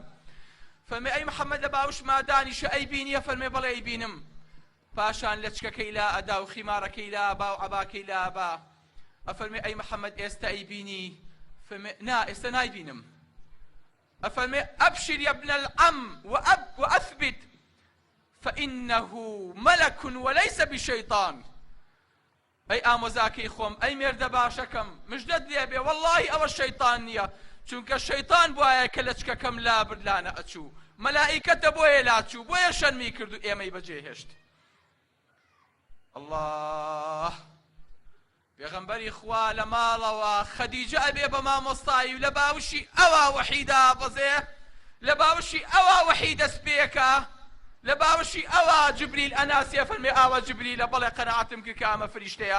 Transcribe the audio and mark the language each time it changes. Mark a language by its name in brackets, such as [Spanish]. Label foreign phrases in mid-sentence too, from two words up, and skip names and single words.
[Central Kurdish] فەرمێ ئەی محەممەد لە باوشما دانیشە، ئەی بینی؟ ئەفەرمێ بەڵێ ئەی بینم. پاشان لە چکەکەی لا ئەدا و خیمارەکەی لا با و عەباکەی لا با. ئەفەرمێ ئەی محەممەد ئێستا ئەی بینی؟ فەرمێ نا ئێستا نایبینم. ئەفەرمێ [Arabic] ئەبشر يا ابن العم وأثبت فإنه ملك وليس بشيطان. [Central Kurdish] ئەی ئامۆزاکەی خۆم، ئەی مێردە باشەکەم، مژدەت لێبێ وەڵڵاهی ئەوە شەیطان نییە، چونکە شەیطان بوایە کە لە چکەکەم لا بردلانە ئەچوو، مەلائیکەتە بۆیە لاچوو، بۆیە شەرمی کرد و ئێمەی بەجێهێشت. الله پێغەمبەری خوا لە ماڵەوە خەدیجە ئەبێ بە مامۆستایی و لە باوشی ئەوە وەحی دابەزێ، لە باوشی ئەوە وەحی دەست پێکە، لە باوشی ئەوە جبریل ئەناسیە فەرمێ ئاوە جبریلە بەڵێ قەنەعەتم کرد کە ئەمە فریشتەیە.